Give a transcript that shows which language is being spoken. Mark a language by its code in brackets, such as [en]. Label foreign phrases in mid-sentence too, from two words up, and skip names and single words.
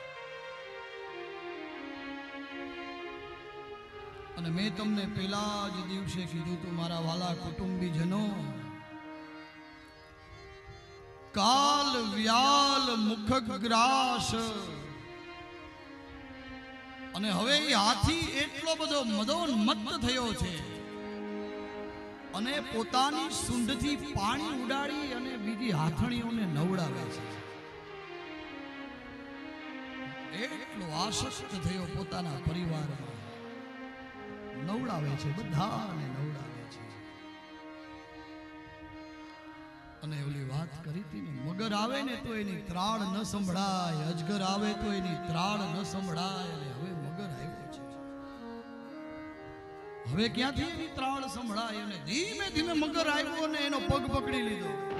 [gu] અને મૈં તમને પહેલા જ દિવસે કીધું તુ મારા વાલા કુટુંબીજનો, કાલ વ્યાલ મુખગ્રાસ અને હવે ઈ હાથી એટલો બધો મદોન્મત્ત થયો છે અને પોતાની સૂંઢથી પાણી ઉડાડી અને બીજી હાથણીઓને નવડાવે છે। એટલો આસક્ત થયો પોતાના પરિવારમાં નવડાવે છે, બધાને નવડાવે છે। અને ઓલી વાત કરી થી ને, મગર આવે ને તો એની ત્રાળ ન સંભળાય, અજગર આવે તો એની ત્રાળ ન સંભળાય। અને હવે મગર આવ્યો છે, હવે ક્યાંથી એની ત્રાળ સંભળાય? અને ધીમે ધીમે મગર આવ્યો ને એનો પગ પકડી લીધો।